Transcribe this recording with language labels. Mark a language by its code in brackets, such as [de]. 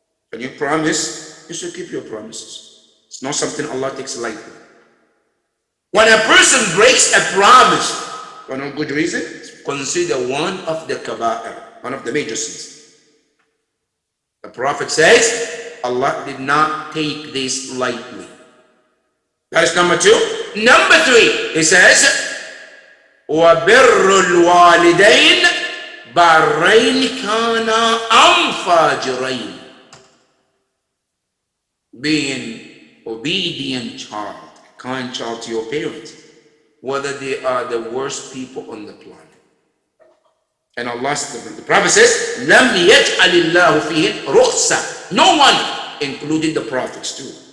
[en] When you promise, you should keep your promises. It's not something Allah takes lightly. When a person breaks a promise for no good reason, it's considered one of the kaba'ir, one of the major sins. The Prophet says, Allah did not take this lightly. That is number two. Number three, he says, [ar] وَبِرُّ الْوَالِدَيْنِ بَرَّيْنِ كَانَا أَمْ فَاجِرَيْنِ. [en] Being obedient child, kind child to your parents, whether they are the worst people on the planet. And Allah, the Prophet says, [ar] لَمْ يَجْعَلِ اللَّهُ فِيهِ رُخْصَةً. [en] No one, including the prophets too.